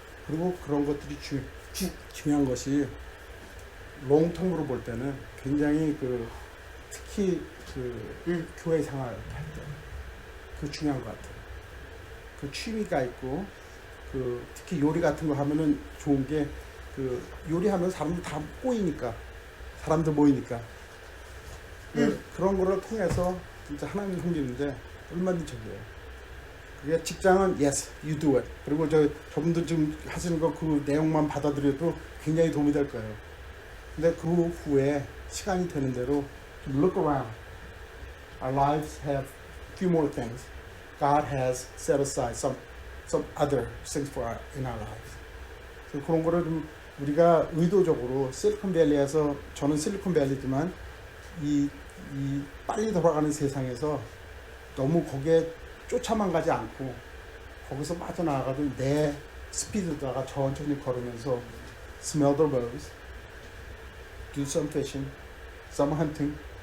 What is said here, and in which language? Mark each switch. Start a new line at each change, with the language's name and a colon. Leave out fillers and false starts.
Korean: 그리고 그런 것들이 중요한 것이 롱텀으로 볼 때는 굉장히 특히 교회 생활할 때 그 중요한 것 같아요. 그 취미가 있고 특히 요리 같은 거 하면은 좋은 게 요리하면 사람들 다 꼬이니까 사람들 모이니까 그런 거를 통해서 진짜 하나님 섬기는데 얼마든지 저기예요. 그게 직장은
English: yes, you do it.
Korean: 그리고 저분들 지금 하시는 거 그 내용만 받아들여도 굉장히 도움이 될 거예요. 근데 그 후에 시간이 되는 대로 좀
English: look around. Our lives have few more things. God has set aside some other things in our lives.
Korean: 그래서 그런 거를 좀 우리가 의도적으로 실리콘밸리에서 저는 실리콘밸리지만 이 빨리 돌아가는 세상에서 너무 거기에 쫓아만 가지 않고 거기서 빠져나가도 내 스피드다가 천천히 걸으면서
English: smell the rose, do some fishing, some hunting.